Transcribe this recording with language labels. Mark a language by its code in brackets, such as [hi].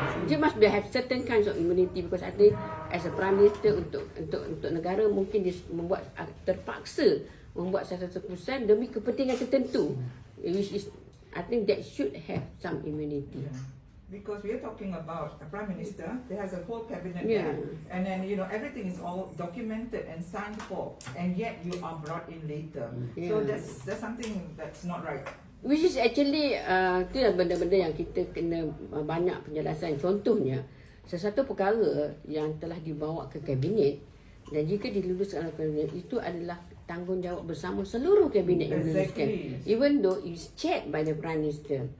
[en] Dia must be have certain kinds of immunity because I think as a Prime Minister [ms] untuk negara mungkin dia terpaksa membuat satu keputusan demi kepentingan tertentu, [en] which is I think that should have some immunity. Yeah. Because we are talking about a Prime Minister, there has a whole cabinet Yeah. there, and then everything is all documented and signed for, and yet you are brought in later. So Yeah. that's something that's not right. Which is actually [ms] itu yang benda-benda yang kita kena banyak penjelasan. Contohnya, sesuatu perkara yang telah dibawa ke kabinet dan jika diluluskan oleh kabinet, itu adalah tanggungjawab bersama seluruh kabinet yang meluluskan. [en] Even though it's chaired by the Prime Minister.